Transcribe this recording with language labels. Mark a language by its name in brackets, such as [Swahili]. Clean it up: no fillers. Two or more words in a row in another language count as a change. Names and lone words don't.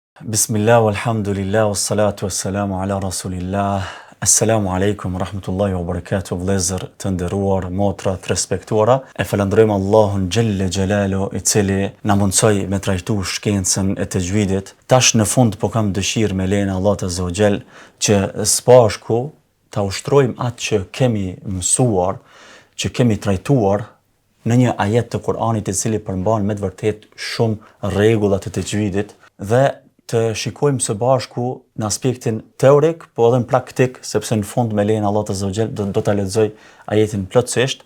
[Arabic] بسم الله، والحمد لله، والصلاة والسلام على رسول الله. السلام عليكم ورحمة الله وبركاته, [Albanian] vlezër të nderuar, motra të respektuara. E falenderojmë Allahun [Arabic] جل جلاله, [Albanian] i cili na mundsoi me trajtu shkencën e tajvidit. Tash në fund po kam dëshirë me lejen e Allahut [Arabic] عز وجل [Albanian] që së bashku ta ushtrojmë atë që kemi mësuar, që kemi trajtuar në një ajet të Kur'anit i cili përmban me të vërtet shumë rregulla të tajvidit dhe të shikojmë së bashku në aspektin teorik, po edhe në praktik, sepse në fund me lejen e Allahut [Arabic] عز وجل [Albanian] do ta lexoj ajetin plotësisht.